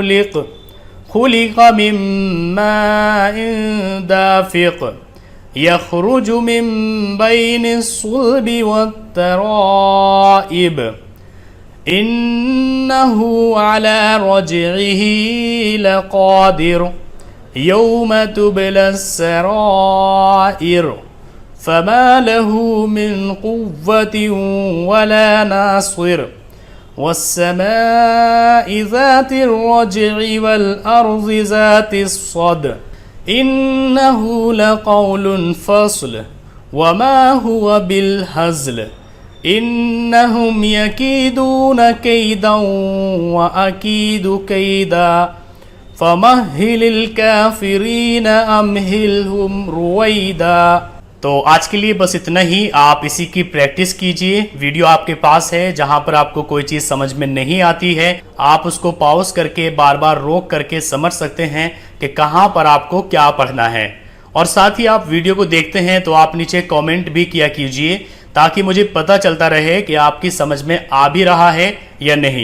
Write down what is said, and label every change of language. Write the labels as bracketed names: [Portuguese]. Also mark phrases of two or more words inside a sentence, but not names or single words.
[Arabic] خلق من ماء دافق يخرج من بين الصلب والترائب إنه على رجعه لقادر يوم تبلى السرائر فما له من قوة ولا ناصر والسماء ذات الرجع والأرض ذات الصدع إنه لقول فصل وما هو بالهزل إنهم يكيدون كيدا وأكيد كيدا فمهل الكافرين أمهلهم رويدا. [Hindi] तो आज के लिए बस इतना ही। आप इसी की प्रैक्टिस कीजिए। वीडियो आपके पास है, जहां पर आपको कोई चीज़ समझ में नहीं आती है आप उसको पॉज करके बार बार रोक करके समझ सकते हैं, कि कहाँ पर आपको क्या पढ़ना है। और साथ ही आप वीडियो को देखते हैं तो आप नीचे कमेंट भी किया कीजिए, ताकि मुझे पता चलता रहे कि आपकी समझ में आ भी रहा है या नहीं।